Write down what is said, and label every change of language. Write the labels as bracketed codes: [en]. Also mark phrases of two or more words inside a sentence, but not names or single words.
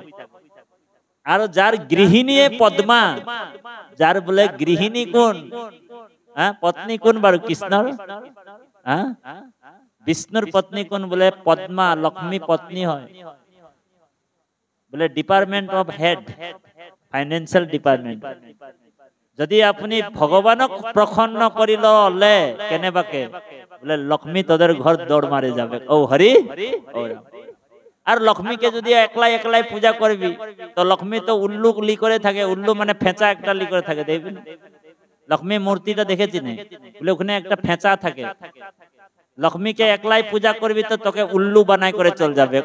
[as] আৰু যাৰ গৃহিণীয়ে পদ্মা, যাৰ বোলে গৃহিণী কোন, পত্নী কোন বাৰু কৃষ্ণৰ, বিষ্ণুৰ পত্নী কোন বোলে পদ্মা, লক্ষ্মী পত্নী হয়, বোলে [en] department of head, financial department. [as] যদি আপুনি ভগৱানক প্ৰসন্ন কৰি ললে কেনেবাকে, বোলে লক্ষ্মী [bn] তোদের ঘর দৌড় মারে যাবে। ও হরি, আর লক্ষ্মীকে যদি একলাই একলাই পূজা করবি, তো লক্ষ্মী তো উল্লু লি করে থাকে, উল্লু মানে ফেঁচা একটা লি করে থাকে, দেখবি লক্ষ্মী মূর্তিটা দেখেছি না, বলে ওখানে একটা ফেঁচা থাকে। লক্ষ্মীকে একলাই পূজা করবি তো তোকে উল্লু বানাই করে চল যাবে।